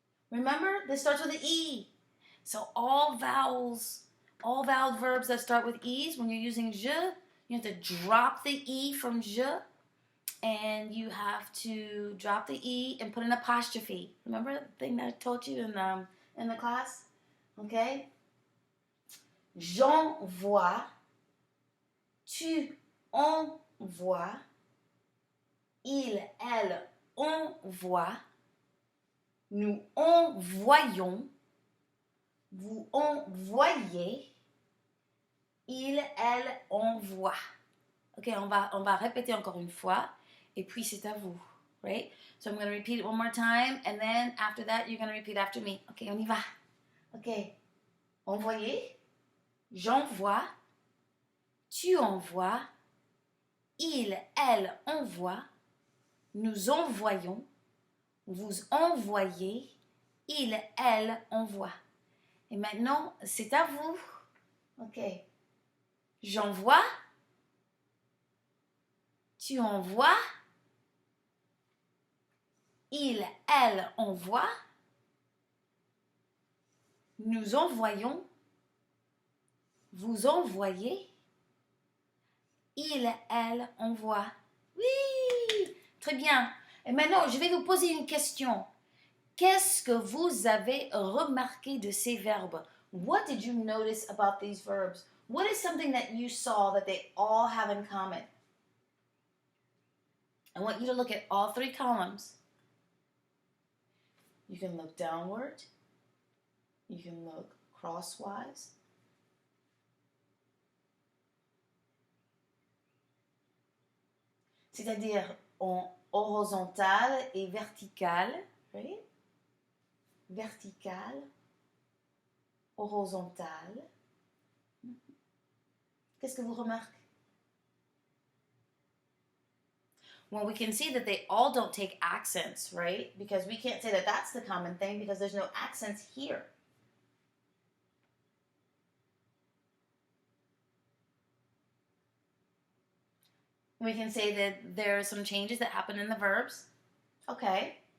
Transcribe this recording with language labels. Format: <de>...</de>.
<en>Remember, this starts with an E. So all vowel verbs that start with E's, when you're using je, you have to drop the E from je, and you have to drop the E and put an apostrophe. Remember the thing that I taught you in the class? Okay?</en> <fr>J'envoie, tu envoies, il, elle envoie, nous envoyons, vous envoyez, il, elle envoie. Ok, on va répéter encore une fois, et puis c'est à vous, right?</fr> <en>So I'm going to repeat it one more time, and then after that, you're going to repeat after me.</en> <fr>Ok, on y va. Ok, envoyer. J'envoie, tu envoies, il, elle envoie, nous envoyons, vous envoyez, il, elle envoie. Et maintenant, c'est à vous. OK. J'envoie, tu envoies, il, elle envoie. Nous envoyons. Vous envoyez. Il, elle envoie. Oui, très bien. Et maintenant, je vais vous poser une question. Qu'est-ce que vous avez remarqué de ces verbes?</fr> <en>What did you notice about these verbs? What is something that you saw that they all have in common? I want you to look at all three columns. You can look downward. You can look crosswise.</en> <fr>C'est-à-dire en horizontal et vertical. Right?</fr> <en>Vertical, horizontal.</en> <fr>Qu'est-ce que vous remarquez?</fr> <en>Well, we can see that they all don't take accents, right? Because we can't say that that's the common thing because there's no accents here. We can say that there are some changes that happen in the verbs. Okay.</en>